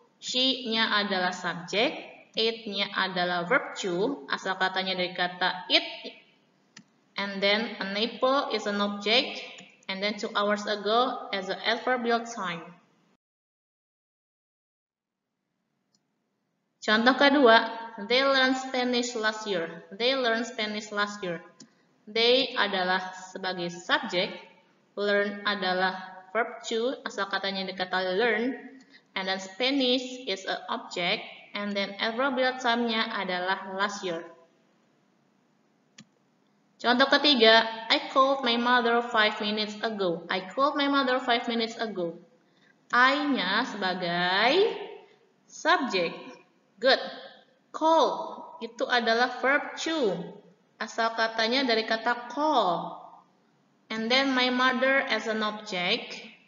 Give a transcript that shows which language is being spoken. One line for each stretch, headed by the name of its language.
English: She-nya
Indonesian: adalah
English: subject, ate-nya adalah verb to,
Indonesian: asal katanya dari kata
English: eat, and then an apple is an object, and then 2 hours ago as an adverbial time.
Indonesian: Contoh kedua,
English: they learned Spanish last year. They learned Spanish last year. They
Indonesian: adalah sebagai
English: subject, learn adalah verb to,
Indonesian: asal katanya dari kata
English: learn, and then Spanish is an object, and then adverbial
Indonesian: time-nya adalah
English: last year.
Indonesian: Contoh ketiga,
English: I called my mother 5 minutes ago. I called my mother 5 minutes ago. I-nya
Indonesian: sebagai
English: subject. Good.
Indonesian: Call itu adalah verb to. Asal katanya dari kata call.
English: And then my mother as an object.